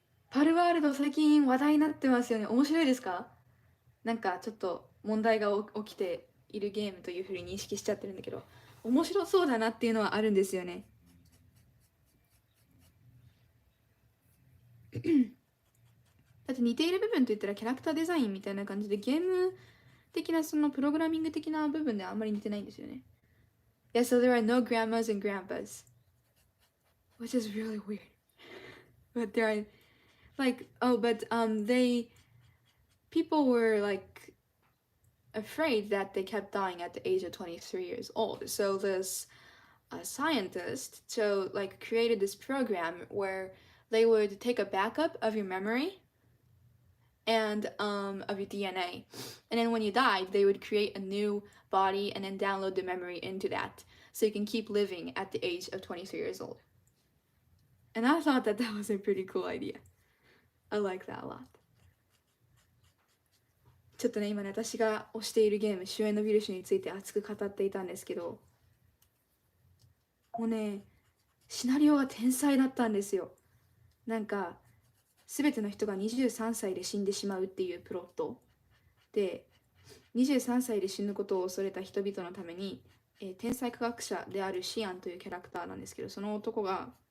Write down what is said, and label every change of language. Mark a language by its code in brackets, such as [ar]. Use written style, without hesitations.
[ja] パルワールド最近話題になってますよね。面白いですか？なんかちょっと問題が起きているゲームというふうに認識しちゃってるんだけど、面白そうだなっていうのはあるんですよね。だって似ている部分といったらキャラクターデザインみたいな感じでゲーム的なそのプログラミング的な部分であんまり似てないんですよね。 [en] Yeah, so there are no grandmas and grandpas, which is really weird. But there are like but people were like afraid that they kept dying at the age of 23 years old. So this scientist created this program where they would take a backup of your memory and of your DNA, and then when you died, they would create a new body and then download the memory into that, so you can keep living at the age of 23 years old. And I thought that that was a pretty cool idea. I like that a lot. [ja] ちょっとね、今ね、私が推しているゲーム、主演のビルシュについて熱く語っていたんですけど、もうね、シナリオが天才だったんですよ。なんか、全ての人が23歳で死んでしまうっていうプロットで、23歳で死ぬことを恐れた人々のために、天才科学者であるシアンというキャラクターなんですけど、その男が